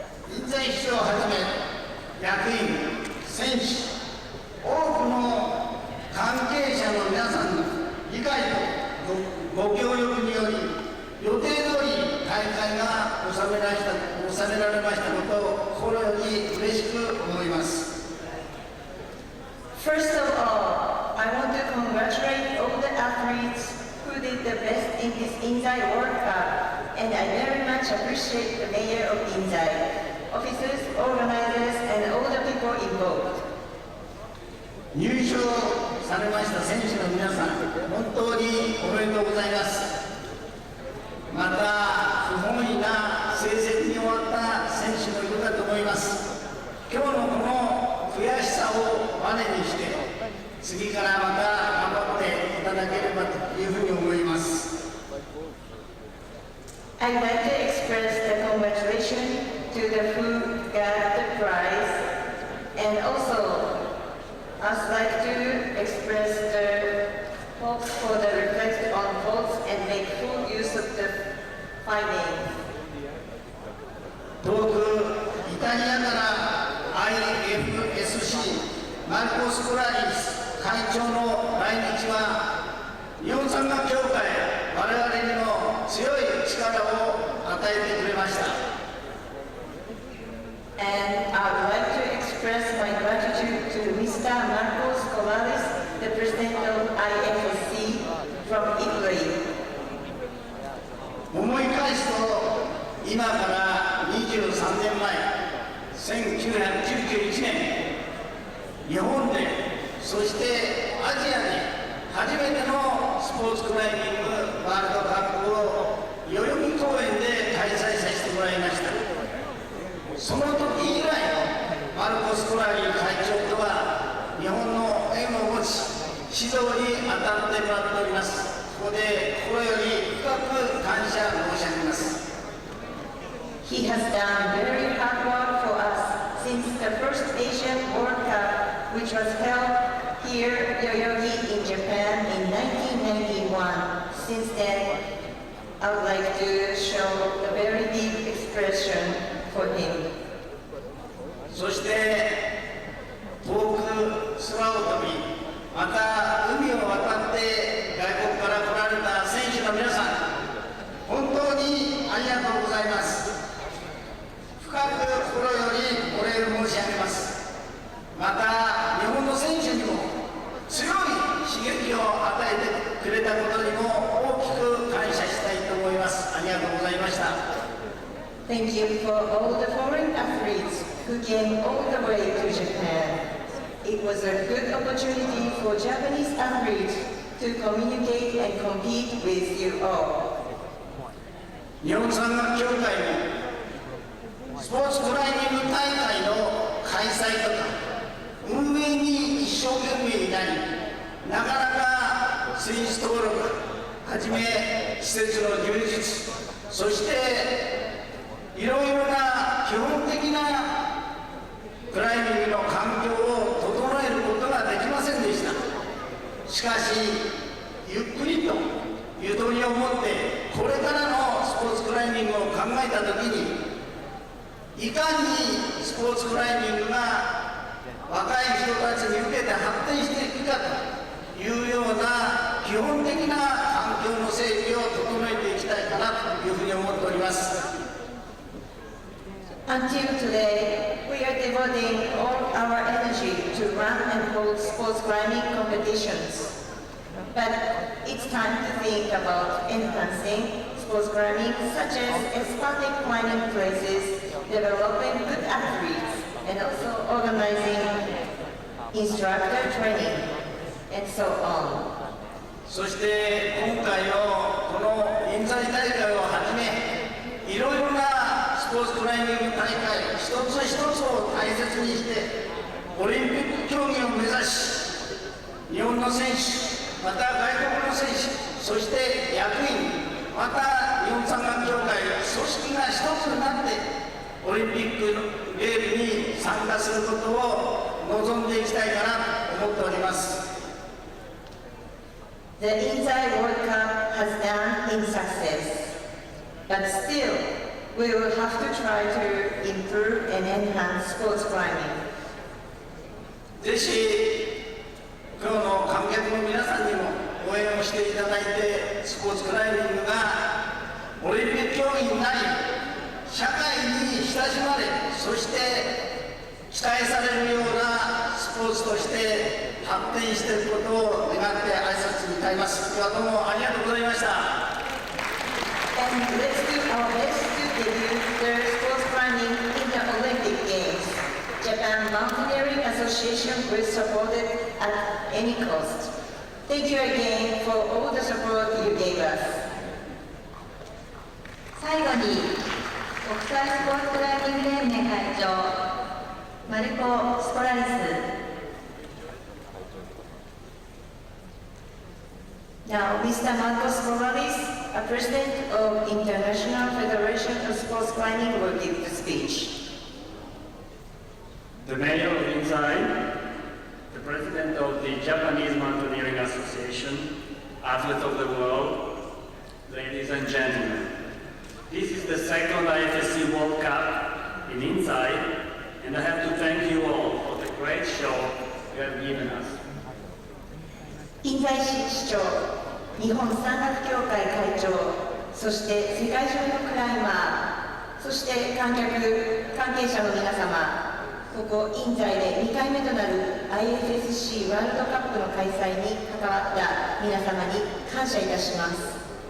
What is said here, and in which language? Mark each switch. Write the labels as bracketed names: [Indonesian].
[Japanese] 印西市長をはじめ役員、選手、多くの関係者の皆さんの理解とご協力により予定通り大会が収められましたことを心より嬉しく思います。 [English] First of all, I want to congratulate all the athletes who did the best in this Inzai World Cup, and I very much appreciate the mayor of Inzai, officers, organizers, and all the people involved. [Japanese] 入賞されました選手の皆さん、本当におめでとうございます。また不本意な成績に終わった選手もいるかと思います。今日のこの悔しさをバネにして次からまた頑張っていただければというふうに思います。 [English] I'd like to express the congratulations to the who got the prize, and also I'd like to express the hopes for the reflect on votes and make full use of the findings. [Japanese] 遠くイタリアから IFSC マス・コラリス会長の来日は日本山岳協会我々にも強い力を与えてくれました。 [English] And I would like to express my gratitude to Mr. Marcos Colares, the president of IFSC from Italy. [Japanese] 思い返すと今から23年前1991年日本でそしてアジアで初めてのスポーツクライミングワールドカップを代々木公園で開催させてもらいました。その時以来のマルコス・コラリー会長とは日本の縁を持ち指導に当たってもらっております。ここで心より深く感謝申し上げます。 [English] He has done very hard work for us since the first Asian World Cup, which was held here Yoyogi in Japan in 1991. Since then, I would like to show a very deep expression for him. [Japanese] そして遠く空を飛びまた海を渡って外国から来られた選手の皆さん本当にありがとうございます。深く心よりお礼を申し上げます。また日本の選手にも強い刺激を与えてくれたことにも大きく感謝したいと思います。ありがとうございました。 [English] Thank you for all the foreign athletes who came all the way to Japan. It was a good opportunity for Japanese athletes to communicate and compete with you all. [Japanese] 日本山岳協会もスポーツクライミング大会の開催とか運営に一生懸命になりなかなか選手登録はじめ施設の充実そしていろいろな基本的なクライミングの環境を整えることができませんでした。しかしゆっくりとゆとりを持ってこれからのスポーツクライミングを考えたときにいかにスポーツクライミングが若い人たちに向けて発展していくかというような基本的な環境の整備を整えていきたいかなというふうに思っております。 [English] Until today, we are devoting all our energy to run and hold sports climbing competitions. But it's time to think about enhancing sports climbing, such as expanding climbing places, developing good athletes, and also organizing instructor training, and so on. [Japanese] そして今回のこのInzai大会をはじめいろいろなスポーツクライミング大会一つ一つを大切にしてオリンピック競技を目指し日本の選手また外国の選手そして役員また日本山岳協会組織が一つになってオリンピックゲームに参加することを望んでいきたいかなと思っております。 [English] The Inzai World Cup has done in success, but still, we will have to try to improve and enhance sports climbing. [Japanese] ぜひ今日の観客の皆さんにも応援をしていただいてスポーツクライミングがオリンピック競技になり社会に親しまれそして期待されるようなスポーツとして発展していることを願って挨拶に変えます。今日はどうもありがとうございました。 [English] And let's do our best to debut the sports climbing in the Olympic Games. Japan Mountaineering Association will support it at any cost. Thank you again for all the support you gave us. [Japanese] 最後に国際スポーツクライミング連盟会長マルコ・スコラリス [English] Now, Mr. Marcos Colares, a president of International Federation of Sports Climbing, will give the speech. The mayor of Inzai, the president of the Japanese Mountaineering Association, athlete of the world, ladies and gentlemen. This is the second IFSC World Cup in Inzai, and I have to thank you all for the great show you have given us. [Japanese] 西市市長、日本山岳協会会長、そして世界中のクライマー、そして関係者の皆様、ここ印西で2回目となる IFSC ワールドカップの開催に関わった皆様に感謝いたします。